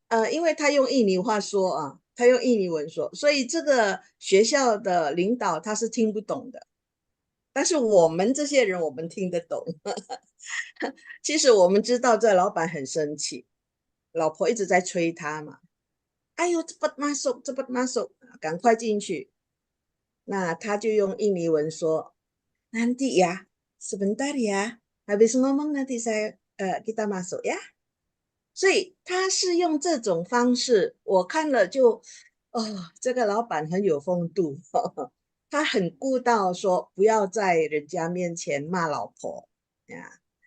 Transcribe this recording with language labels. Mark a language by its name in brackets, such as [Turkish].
[Chinese] 因为他用印尼话说啊，他用印尼文说，所以这个学校的领导他是听不懂的。但是我们这些人，我们听得懂。其实我们知道这老板很生气，老婆一直在催他嘛。哎呦， [Indonesian] cepat masuk，cepat masuk， [Chinese] 赶快进去。那他就用印尼文说， [Indonesian] nanti ya, sebentar ya, habis ngomong nanti kita masuk ya。 [Chinese] 所以他是用这种方式，我看了就，这个老板很有风度，他很顾到说不要在人家面前骂老婆呀。